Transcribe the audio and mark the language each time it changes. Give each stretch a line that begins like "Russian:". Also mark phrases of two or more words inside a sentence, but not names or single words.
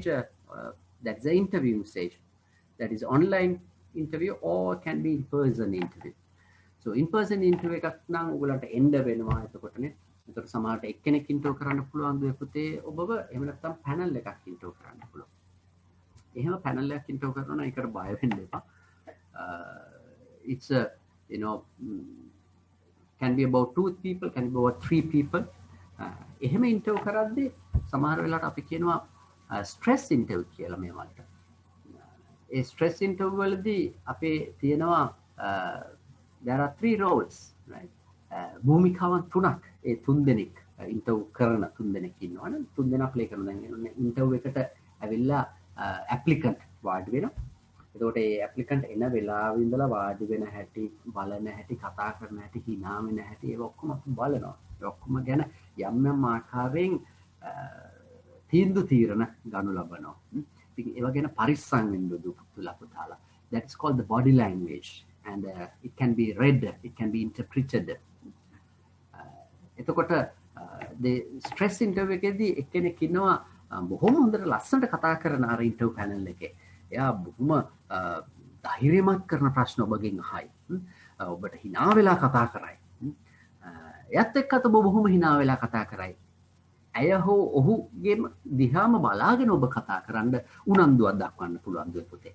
English: That's the interviewing stage. That is online interview or can be in-person interview.
Sinhala: So
English: in-person interview
Sinhala: එකක් නම් ඔයගලන්ට එන්න වෙනවා. එතකොටනේ එතකොට සමහරට එක්කෙනෙක් ඉන්ටර්වයුව කරන්න පුළුවන් දුවේ පුතේ ඔබව. එහෙම නැත්නම් පැනල් එකක් ඉන්ටර්වයුව කරන්න පුළුවන්. එහෙම පැනල් එකක් ඉන්ටර්වයුව කරනවා නම් ඒකට බය වෙන්න එපා.
English: It's a can be about 2 people, can be about 3 people.
Sinhala: එහෙම ඉන්ටර්වයුව කරද්දී සමහර වෙලාවට අපි කියනවා
English: stress interview
Sinhala: කියලා මේ වලට. ඒ
English: stress interview
Sinhala: වලදී අපේ තියෙනවා
English: there are 3 roles, right?
Sinhala: භූමිකාවන් 3ක්. ඒ 3 දෙනෙක් ඉන්ටර්වයුව කරන 3 දෙනෙක් ඉන්නවනේ. 3 දෙනා ප්ලේ කරන දැන් ඉන්ටර්වයුව එකට ඇවිල්ලා ඇප්ලිකන්ට් වාඩි වෙනවා. එතකොට ඒ ඇප්ලිකන්ට් එන වෙලාවෙ ඉඳලා වාඩි වෙන හැටි, බලන හැටි, කතා කරන හැටි, hina වෙන හැටි ඒව ඔක්කොම අපි බලනවා. ඒ ඔක්කොම ගැන යම් යම් ආකාරයෙන් තීන්දුව తీරන ගනු ලබනවා. ඉතින් ඒව ගැන පරිස්සම් වෙන්න පුතාලා.
English: That is called the body language, and it can be read, it can be interpreted.
Sinhala: එතකොට
English: the stress interview
Sinhala: එකේදී එක්කෙනෙක් ඉන්නවා බොහොම හොඳට ලස්සනට කතා කරන අර ඉන්ටර්වයුව පැනල් එකේ. එයා බොහොම ධෛර්යමත් කරන ප්‍රශ්න ඔබගෙන් අහයි. ඔබට hina වෙලා කතා කරයි. එයත් එක්කත් ඔබ බොහොම hina වෙලා කතා කරයි. ඇය හෝ ඔහුගේම දිහාම බලාගෙන ඔබ කතා කරන්න උනන්දුවක් දක්වන්න පුළුවන් දුවේ පුතේ.